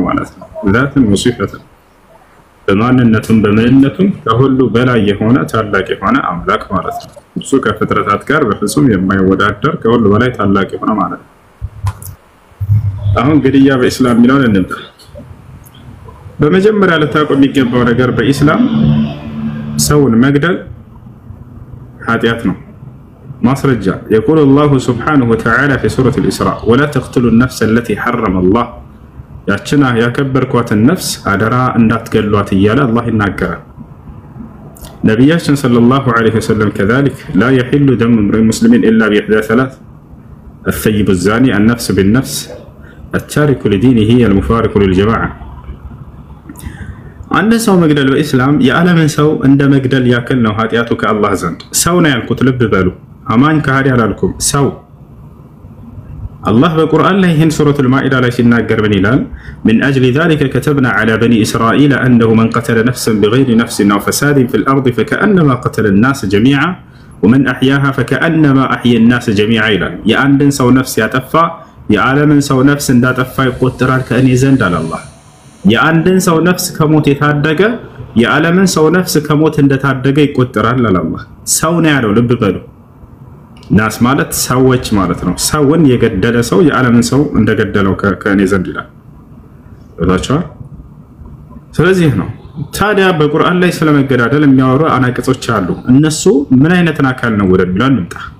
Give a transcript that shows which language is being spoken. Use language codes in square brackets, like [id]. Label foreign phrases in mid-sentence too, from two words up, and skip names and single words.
[am] ማለት ነው። ዛትን ወሲፈትን በማንነቱም በምንነቱም ከሁሉ በላይ የሆነ ታላቅ የሆነ አምላክ ማለት ነው። እሱ ከፍጥረታት ጋር በፍጹም የማይወዳደር ከሁሉ በላይ ታላቅ የሆነ ማለት ነው። አሁን ግድያ በኢስላም የሚለውን እንምጣ። በመጀመሪያ ልታውቁ የሚገባው ነገር በኢስላም ሰውን መግደል ኃጢአት ነው። ማስረጃ [ar] يقول الله سبحانه وتعالى في سورة الإسراء ولا تقتلوا النفس التي حرم الله [am] ያችና ያከበርኳትን ነፍስ አደራ እንዳትገሏት እያለ አላህ ይናገራል። ነቢያችን [ar] صلى الله عليه وسلم كذلك لا يحل دم امرئ مسلم إلا بإحدى ثلاث الثيب الزاني النفس بالنفس التارك لدينه المفارق للجماعة [am] አንድ ሰው መግደል በኢስላም የዓለምን ሰው እንደ መግደል ያክል ነው ኃጢአቱ ከአላህ ዘንድ። ሰው ነው ያልኩት፣ ልብ በሉ። አማኝ ከሃዲ አላልኩም። ሰው አላህ በቁርአን ላይ ይህን ሱረቱል ማኢዳ ላይ ሲናገር ምን ይላል? [ar] من أجل ذلك كتبنا على بني إسرائيل أنه من قتل نفسا بغير نفس أو فساد في الأرض فكأنما قتل الناس جميعا ومن أحياها فكأنما أحيا الناس جميعا [am] ይላል። የአንድን ሰው ነፍስ ያጠፋ የዓለምን ሰው ነፍስ እንዳጠፋ ይቆጠራል ከእኔ ዘንድ አለ አላህ። የአንድን ሰው ነፍስ ከሞት የታደገ የዓለምን ሰው ነፍስ ከሞት እንደታደገ ይቆጠራል አለ አላህ። ሰው ነው ያለው፣ ልብ በሉ። ናስ ማለት ሰዎች ማለት ነው። ሰውን የገደለ ሰው የዓለምን ሰው እንደገደለው ከእኔ ዘንድ ይላል። ወጣቻው። ስለዚህ ነው ታዲያ በቁርአን ላይ ስለመገዳደል የሚያወሩ አናቅጾች አሉ። እነሱ ምን አይነትን አካል ነው ወደሚለው እንምጣ።